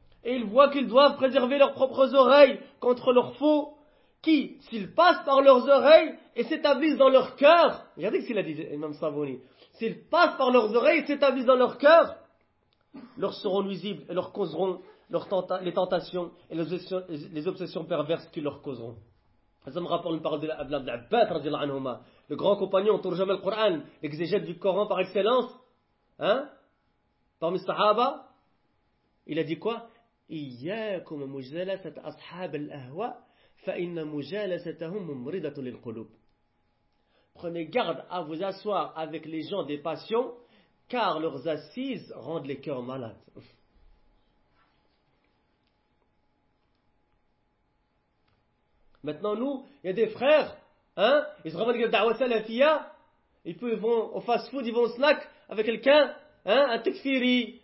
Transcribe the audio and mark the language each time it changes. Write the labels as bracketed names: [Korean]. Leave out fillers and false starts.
[French] Et ils voient qu'ils doivent préserver leurs propres oreilles contre leurs faux, qui, s'ils passent par leurs oreilles et s'établissent dans leur cœur, regardez ce qu'il a dit, Imam Sabouni, s'ils passent par leurs oreilles et s'établissent dans leur cœur, leur seront nuisibles et leur causeront les tentations et les obsessions perverses qu'ils leur causeront. Ça me rappelle une parole de l'Abd al-Abbad, radiallahu anhuma, le grand compagnon, Tourjam al-Qur'an, l'exégète du Coran par excellence, hein, parmi Sahaba, il a dit quoi? [Arabic] إياكم مجالسة أصحاب الأهواء فإن مجالستهم ممرضة للقلوب. [French] Prenez garde à vous asseoir avec les gens des passions car leurs assises rendent les cœurs malades. Maintenant nous, il y a des frères, hein, ils se revendiquent de da'wah salafia, ils vont au fast-food, ils vont au snack avec quelqu'un, hein, un tekfiri.